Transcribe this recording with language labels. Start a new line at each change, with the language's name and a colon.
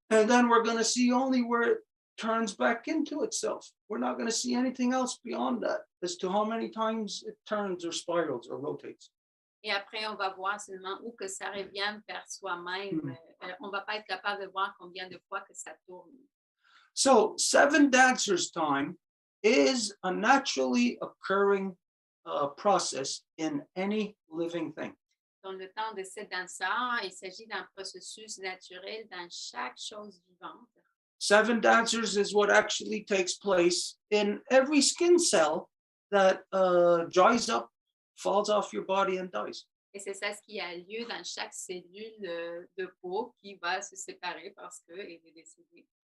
English: And then we're going to see only where it turns back into itself. We're not going to see anything else beyond that as to how many times it turns or spirals or rotates.
French: Et après, on va voir seulement où que ça revient vers soi-même. On ne va pas être capable de voir combien de fois que ça tourne.
English: So, seven dancers' time is a naturally occurring process in any living thing.
French: Dans le temps de ces danseurs, il s'agit d'un processus naturel dans chaque chose vivante.
English: Seven dancers is what actually takes place in every skin cell that dries up, falls off your body, and dies.
French: Et c'est ça ce qui a lieu dans chaque cellule de peau qui va se séparer parce qu'elle est décédée.